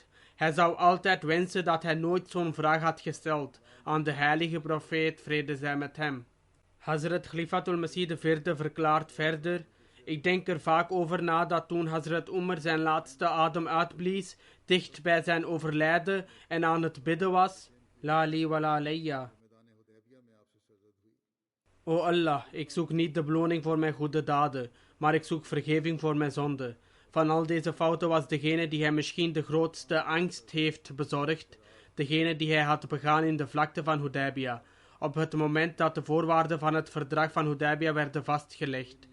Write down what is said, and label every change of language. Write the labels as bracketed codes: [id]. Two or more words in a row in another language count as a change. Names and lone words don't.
[nl] Hij zou altijd wensen dat hij nooit zo'n vraag had gesteld aan de heilige profeet, vrede zij met hem. Hazrat Khalifatul Masih IV verklaart verder: ik denk er vaak over na dat toen Hazrat Umar zijn laatste adem uitblies, dicht bij zijn overlijden en aan het bidden was: [ar] لا لي ولا علي. [nl] O Allah, ik zoek niet de beloning voor mijn goede daden, maar ik zoek vergeving voor mijn zonden. Van al deze fouten was degene die hij misschien de grootste angst heeft bezorgd, degene die hij had begaan in de vlakte van Hudaybiyah, op het moment dat de voorwaarden van het verdrag van Hudaybiyah werden vastgelegd.